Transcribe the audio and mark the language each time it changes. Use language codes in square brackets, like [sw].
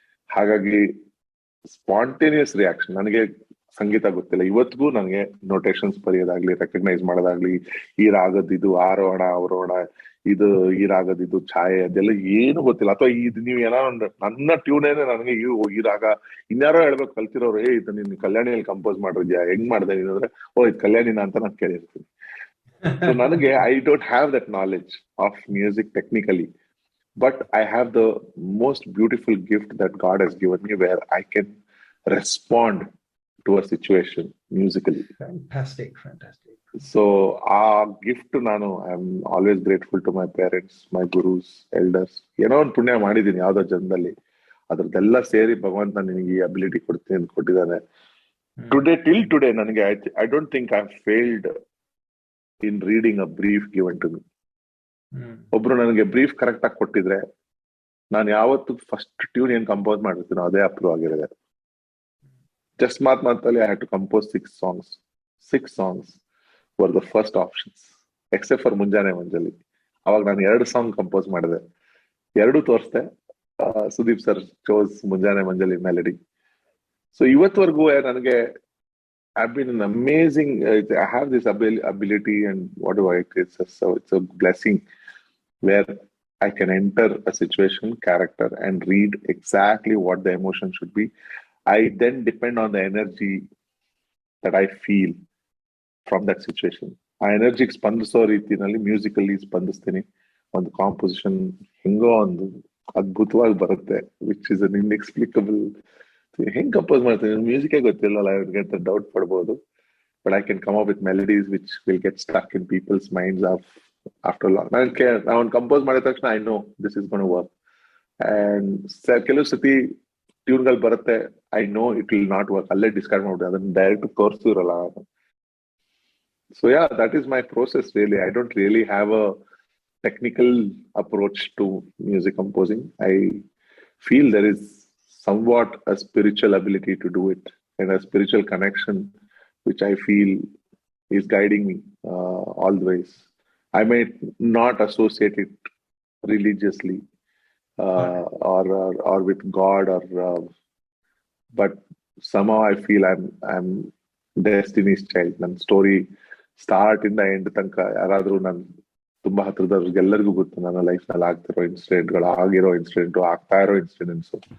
[kn] ಹಾಗಾಗಿ spontaneous reaction. ನನಗೆ ಸಂಗೀತ ಗೊತ್ತಿಲ್ಲ, ಇವತ್ತಿಗೂ ನನಗೆ ನೋಟೇಶನ್ಸ್ ಬರೆಯೋದಾಗ್ಲಿ, ರೆಕಗ್ನೈಸ್ ಮಾಡೋದಾಗ್ಲಿ, ಈ ರಾಗದಿದು ಆರೋಹಣ ಅವರೋಹಣ, ಇದು ಈ ರಾಗದಿದು ಛಾಯೆ, ಅದೆಲ್ಲ ಏನು ಗೊತ್ತಿಲ್ಲ. ಅಥವಾ ಇದು ನೀವು ಏನಾರು ನನ್ನ ಟ್ಯೂನೇನೆ ನನಗೆ ಈ ರಾಗ ಇನ್ಯಾರೋ ಹೇಳ್ಬೇಕು ಕಲ್ತಿರೋರು, ಇದು ನಿನ್ ಕಲ್ಯಾಣಿಯಲ್ಲಿ ಕಂಪೋಸ್ ಮಾಡಿದ್ಯಾ, ಹೆಂಗ್ ಮಾಡ್ದೆ ನೀನು ಅಂದ್ರೆ, ಇದು ಕಲ್ಯಾಣಿನ ಅಂತ ನಾನು ಕೇಳಿರ್ತೀನಿ. [en] So ನನಗೆ I don't have that knowledge of music technically, but I have the most beautiful gift that God has given me where I can respond to a situation musically. Fantastic. So our gift ನಾನು I am always grateful to my parents, my gurus, elders. [kn] ಏನೋ ಒಂದು ಪುಣ್ಯ ಮಾಡಿದೀನಿ ಯಾವ್ದೋ ಜನ್ಮದಲ್ಲಿ, ಅದ್ರದ್ದೆಲ್ಲ ಸೇರಿ ಭಗವಂತ ನಿನಗೆ ಈ ಅಬಿಲಿಟಿ ಕೊಟ್ಟಿದ್ದಾನೆ. [en] till today ನನಗೆ I don't think I have failed in reading a brief given to me. [kn] ಒಬ್ರು ನನಗೆ ಬ್ರೀಫ್ ಕರೆಕ್ಟ್ ಆಗಿ ಕೊಟ್ಟಿದ್ರೆ ನಾನು ಯಾವತ್ತು ಫಸ್ಟ್ ಟ್ಯೂನ್ ಏನ್ ಕಂಪೋಸ್ ಮಾಡಿರ್ತೀನೋ ಅದೇ ಅಪ್ರೂವ್ ಆಗಿರೋದೆ. [en] Just ಮಾತಲ್ಲಿ I had to compose 6 songs. 6 songs were the first options except for ಮುಂಜಾನೆ ಮಂಜಲಿ. [kn] ಅವಾಗ ನಾನು 2 ಸಾಂಗ್ ಕಂಪೋಸ್ ಮಾಡಿದೆ, 2 ತೋರಿಸ್ದೆ. ಸುದೀಪ್ ಸರ್ ಚೋಸ್ ಮುಂಜಾನೆ ಮಂಜಲಿ ಮೆಲಡಿ. [en] so [kn] ಇವತ್ವರೆಗೂ ನನಗೆ [en] I've been an amazing, I have this ability and whatever it's a blessing where I can enter a situation, character and read exactly what the emotion should be. I then depend on the energy that I feel from that situation. [kn] ಆ ಎನರ್ಜಿಗೆ ಸ್ಪಂದಿಸೋ ರೀತಿನಲ್ಲಿ musically ಸ್ಪಂದಿಸ್ತೀನಿ. ಒಂದು composition ಹೆಂಗೋ ಒಂದು ಅದ್ಭುತವಾಗಿ ಬರುತ್ತೆ, [en] Which is an inexplicable. [kn] ಹೆಂಗ್ compose ಮಾಡ್ತೀನಿ ಮ್ಯೂಸಿಕೇ ಗೊತ್ತಿಲ್ಲಲ್ಲ ಅಂತ doubt ಪಡ್ಬೋದು. [en] But I can come up with melodies which will get stuck in people's minds after long. [kn] ನಾನು ಕಂಪೋಸ್ ಮಾಡಿದ ತಕ್ಷಣ [en] I know this is gonna work. [kn] And ಕೆಲವು ಸತಿ ಟ್ಯೂನ್ಗಳು ಬರುತ್ತೆ, [en] I know it will not work, [kn] ಅಲ್ಲೇ discard ಮಾಡ್ಬಿಟ್ಟು ಅದನ್ನ direct ತೋರಿಸ್ತಿರಲ್ಲ. [en] So that is my process really. I don't really have a technical approach to music composing. I feel there is somewhat a spiritual ability to do it and a spiritual connection which I feel is guiding me always. I may not associate it religiously or with God but somehow I feel I'm destiny's child. [kn] ನನ್ನ story start ಇಂದ end ತನಕ ಯಾರಾದ್ರೂ ನಾನು ತುಂಬಾ ಹತ್ರದವ್ರಿಗೆಲ್ಲರಿಗೂ ಗೊತ್ತು ನನ್ನ life ನಲ್ಲಿ ಆಗ್ತಿರೋ ಇನ್ಸಿಡೆಂಟ್ಗಳು, ಆಗಿರೋ ಇನ್ಸಿಡೆಂಟು, ಆಗ್ತಾ ಇರೋ ಇನ್ಸಿಡೆಂಟ್ಸು.